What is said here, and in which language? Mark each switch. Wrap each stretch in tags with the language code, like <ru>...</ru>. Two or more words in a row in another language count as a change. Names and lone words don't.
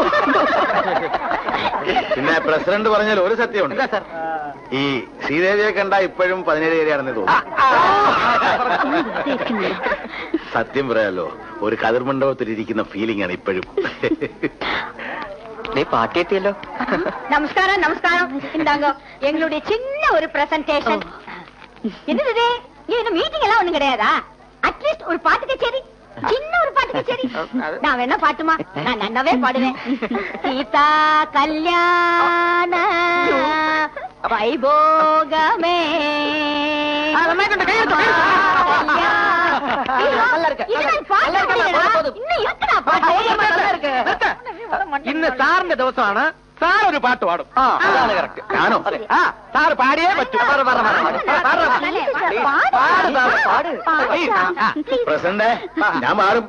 <ml>പിന്നെ പ്രസിഡന്റ് പറഞ്ഞാൽ ഒരു സത്യമുണ്ട്. ഈ ശ്രീദേവിയെ കണ്ട ഇപ്പോഴും 17 ഏരിയാണെന്ന് തോന്നുന്നു. സത്യം പറയാലോ, ഒരു കതിർമണ്ഡപത്തിൽ ഇരിക്കുന്ന ഫീലിംഗ് ആണ് ഇപ്പോഴും. നീ പാട്ടി എത്തിയല്ലോ.</ml> <ta>நமஸ்காரம் நமஸ்காரம். இந்தாங்க எங்களுடைய சின்ன ஒரு பிரசன்டேஷன். என்னது இது? மீட்டிங் எல்லாம் ஒண்ணும் கிடையாதா? அட்லீஸ்ட் ஒரு பாட்டு கச்சேரி, சின்ன ஒரு பாட்டு கச்சேரி. நான் வேணா பாட்டுமா? நான் நல்லாவே பாடுவேன்.</ta> <te>సీతా కళ్యాణ వైభోగమే.</te> <ml>ഇന്ന് സാറിന്റെ ദിവസമാണ്. സാർ ഒരു പാട്ട് പാടും. അതാണ് കറക്റ്റ്. ഞാനോ? സാറ് പാടിയേ പറ്റൂ. പ്രസിഡന്റ്, ഞാൻ മാറും.</ml>